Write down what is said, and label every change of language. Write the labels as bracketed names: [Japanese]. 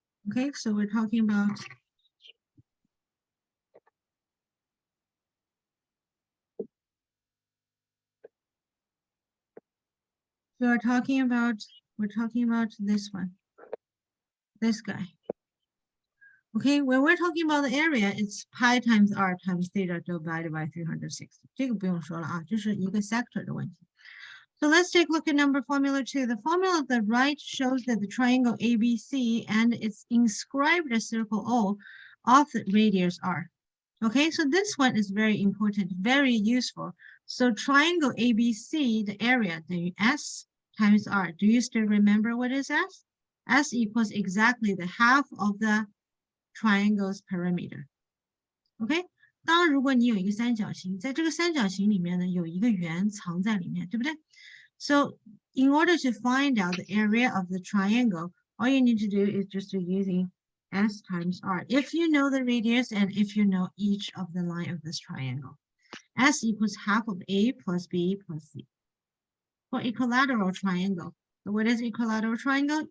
[English] Okay, so we're talking about we're talking about this one, this guy. Okay, when we're talking about the area, it's pi times r times theta divided by 360. [Chinese] 这个不用说了啊，这是一个 sector 的问题。 [English] So let's take a look at number formula 2. The formula on the right shows that the triangle ABC and its inscribed circle O of the radius R. Okay, so this one is very important, very useful. So triangle ABC, the area, the S times R. Do you still remember what is S? S equals exactly the half of the triangle's perimeter. [Chinese] OK， 当然，如果你有一个三角形，在这个三角形里面呢，有一个圆藏在里面，对不对？ [English] So in order to find out the area of the triangle, all you need to do is just to using S times R. If you know the radius and if you know each of the line of this triangle, S equals half of A plus B plus C. For equilateral triangle, so what is equilateral triangle?